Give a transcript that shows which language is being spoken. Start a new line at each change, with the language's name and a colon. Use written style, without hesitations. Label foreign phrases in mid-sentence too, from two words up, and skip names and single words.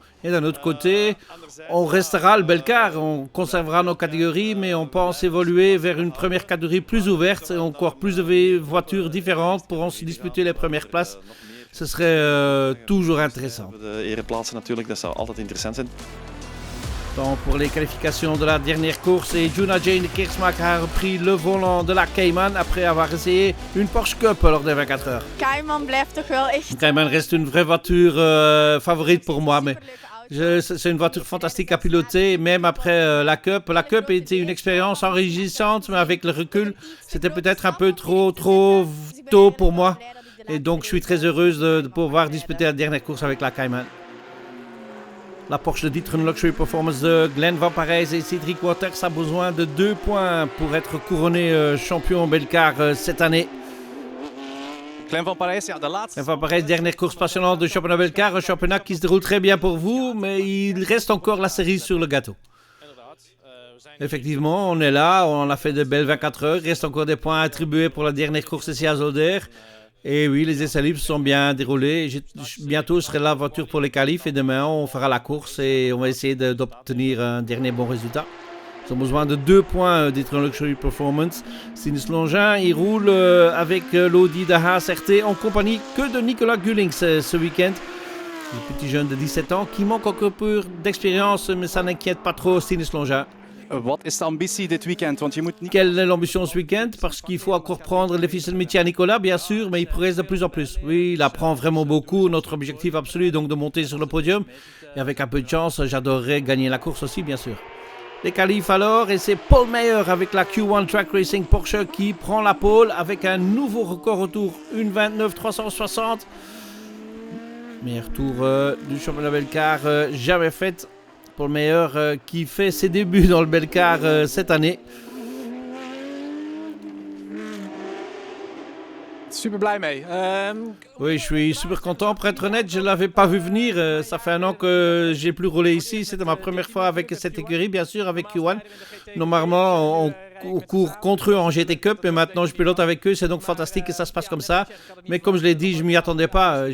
French: Et d'un autre côté, on restera le Belcar, on conservera nos catégories, mais on pense évoluer vers une première catégorie plus ouverte et encore plus de voitures différentes pourront se disputer les premières places. Ce serait toujours intéressant. Pour les qualifications de la dernière course, et Juna Jane Kersmaak a repris le volant de la Cayman après avoir essayé une Porsche Cup lors des 24 heures.
Dutch: Cayman blijft toch wel echt...
French: Cayman reste une vraie voiture favorite pour moi, mais c'est une voiture fantastique à piloter, même après la Cup. La Cup était une expérience enrichissante, mais avec le recul, c'était peut-être un peu trop tôt pour moi. Et donc, je suis très heureuse de pouvoir disputer la dernière course avec la Cayman. La Porsche de D'Ieteren Luxury Performance de Glenn Van Parijs et Cedric Waters a besoin de 2 points pour être couronné champion Belcar cette année.
Dutch: Glenn Van Parijs, ja, de laatste.
French: Glenn Van Parijs, dernière course passionnante du championnat Belcar, un championnat qui se déroule très bien pour vous, mais il reste encore la cerise sur le gâteau. Effectivement, on est là, on a fait de belles 24 heures, il reste encore des points attribués pour la dernière course ici à Zolder. Et oui, les essais libres sont bien déroulés. Bientôt, je serai la voiture pour les qualifs et demain, on fera la course et on va essayer d'obtenir un dernier bon résultat. Ils ont besoin de 2 points d'D'Ieteren Luxury Performance. Sinus Longin, il roule avec l'Audi de Haas RT en compagnie que de Nicolas Gullings ce week-end. Le petit jeune de 17 ans qui manque encore peu d'expérience, mais ça n'inquiète pas trop Sinus Longin.
Dutch: Wat is de ambitie dit weekend? Want je moet niet...
French: Quelle est l'ambition ce week-end? Parce qu'il faut encore prendre les ficelles métiers à Nicolas, bien sûr, mais il progresse de plus en plus. Oui, il apprend vraiment beaucoup. Notre objectif absolu est donc de monter sur le podium. Et avec un peu de chance, j'adorerais gagner la course aussi, bien sûr. Les qualifs alors, et c'est Paul Meyer avec la Q1 Track Racing Porsche qui prend la pole avec un nouveau record autour, 1:29.360. Meilleur tour du championnat Belcar jamais fait. Paul Meyer qui fait ses débuts dans le Belcar cette année.
Dutch: Super blij mee.
French: Oui, je suis super content. Pour être honnête, je ne l'avais pas vu venir. Ça fait 1 an que j'ai plus roulé ici. C'était ma première fois avec cette écurie, bien sûr, avec Q1. Normalement, on court contre eux en GT Cup et maintenant je pilote avec eux. C'est donc fantastique que ça se passe comme ça. Mais comme je l'ai dit, je ne m'y attendais pas.